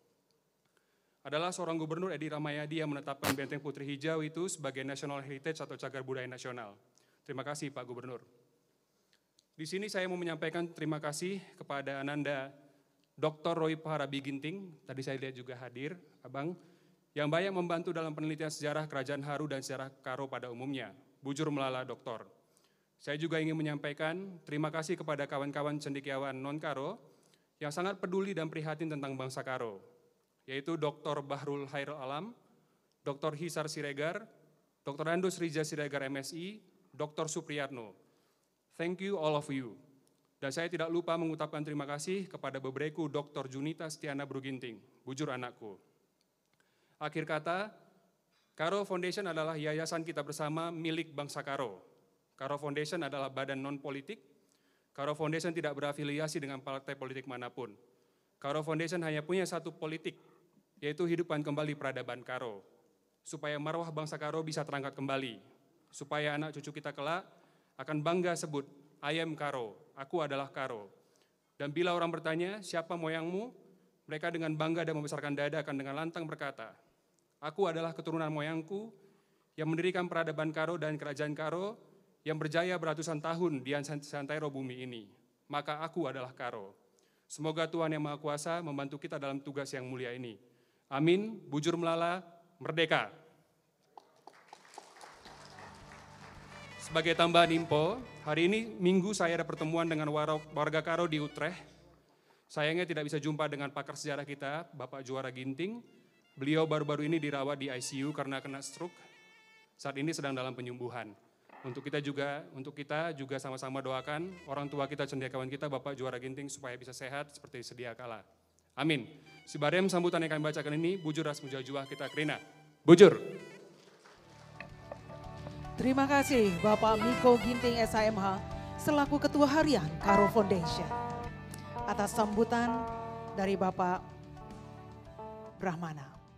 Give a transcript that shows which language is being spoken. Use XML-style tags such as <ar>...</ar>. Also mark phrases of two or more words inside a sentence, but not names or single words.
<id>Adalah seorang gubernur Edi Ramayadi yang menetapkan Benteng Putri Hijau itu sebagai</id> <en>National Heritage</en> <id>atau Cagar Budaya Nasional. Terima kasih Pak Gubernur. Di sini saya mau menyampaikan terima kasih kepada Ananda Dr. Roy Paharabi Ginting, tadi saya lihat juga hadir, Abang, yang banyak membantu dalam penelitian sejarah Kerajaan Haru dan sejarah Karo pada umumnya.</id> <btx>Bujur melala Doktor.</btx> <id>Saya juga ingin menyampaikan terima kasih kepada kawan-kawan cendekiawan non-Karo yang sangat peduli dan prihatin tentang bangsa Karo, yaitu Dr. Bahrul Hairul Alam, Dr. Hisar Siregar, Dr. Andus Rija Siregar MSI, Dr. Supriyatno.</id> <en>Thank you all of you.</en> <id>Dan saya tidak lupa mengucapkan terima kasih kepada Bebreku Dr. Junita Stiana Bruginting,</id> <btx>bujur anakku.</btx> <id>Akhir kata, Karo Foundation adalah yayasan kita bersama milik bangsa Karo. Karo Foundation adalah badan non-politik. Karo Foundation tidak berafiliasi dengan partai politik manapun. Karo Foundation hanya punya satu politik, yaitu hidupkan kembali peradaban Karo. Supaya marwah bangsa Karo bisa terangkat kembali. Supaya anak cucu kita kelak akan bangga sebut,</id> <en>I am Karo,</en> <id>aku adalah Karo. Dan bila orang bertanya, siapa moyangmu? Mereka dengan bangga dan membesarkan dada akan dengan lantang berkata, aku adalah keturunan moyangku yang mendirikan peradaban Karo dan kerajaan Karo yang berjaya beratusan tahun di santero bumi ini. Maka aku adalah Karo. Semoga Tuhan Yang Maha Kuasa membantu kita dalam tugas yang mulia ini. Amin,</id> <btx>bujur melala,</btx> <id>merdeka. Sebagai tambahan info, hari ini Minggu saya ada pertemuan dengan warga Karo di Utrecht. Sayangnya tidak bisa jumpa dengan pakar sejarah kita, Bapak Juara Ginting. Beliau baru-baru ini dirawat di ICU karena kena stroke. Saat ini sedang dalam penyembuhan. Untuk kita juga sama-sama doakan orang tua kita, cendekiawan kita, Bapak Juara Ginting supaya bisa sehat seperti sedia kala. Amin. Sibarem sambutan yang kami bacakan ini,</id> <btx>bujur ras mujajuah kita kerina. Bujur.</btx> <id>Terima kasih Bapak Miko Ginting SHMH selaku Ketua Harian Karo Foundation. Atas sambutan dari Bapak Brahmana.</id>